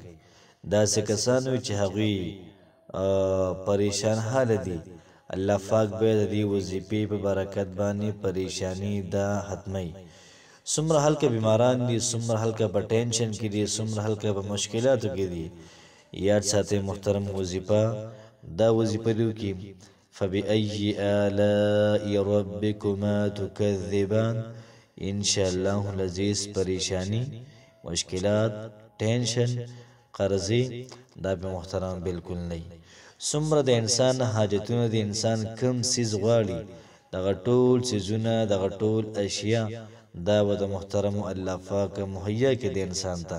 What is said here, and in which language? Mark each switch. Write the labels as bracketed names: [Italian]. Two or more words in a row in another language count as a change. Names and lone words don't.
[Pashto] داسې کسان وي چې هغوی پریشان حال دي، الله پاک به د دې وظیفې په برکت باندې پریشانی دا ختمي. څومره هلکه بیماران دي، څومره هلکه په ټینشن کې دي، څومره هلکه په مشکلاتو کې دي، یاد ساتئ محترم وظیفه دا وظیفه دی کې [Arabic] فبأي آلاء ربكما تكذبان. ان شاء الله العزیز [Pashto] پریشانی، مشکلات، ټینشن، قرضې دا به محترم بالکل نه. څومره د انسان حاجتونه د انسان کم سیز غواړي، دغه ټول سیزونه دغه ټول اشیاء دا به د محترم الله پاک مهیا کې د انسان ته.